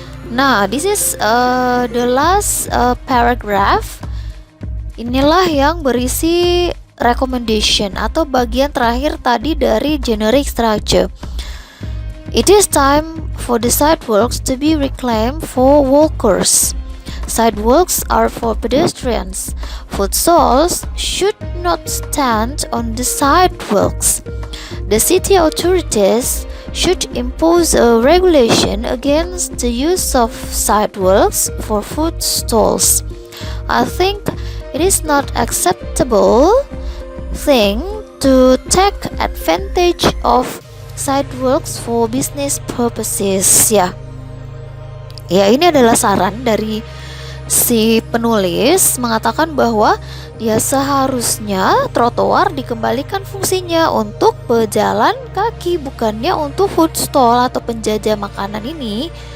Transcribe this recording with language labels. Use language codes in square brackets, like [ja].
[en] Nah, this is the last paragraph. [id] Inilah yang berisi recommendation atau bagian terakhir tadi dari generic structure. [en] It is time for the sidewalks to be reclaimed for walkers. Sidewalks are for pedestrians. Food stalls should not stand on the sidewalks. The city authorities should impose a regulation against the use of sidewalks for food stalls. I think it is not acceptable thing to take advantage of sidewalks for business purposes. [id] Ya, ini adalah saran dari si penulis, mengatakan bahwa ya seharusnya trotoar dikembalikan fungsinya untuk pejalan kaki, bukannya untuk food stall atau penjajah makanan ini.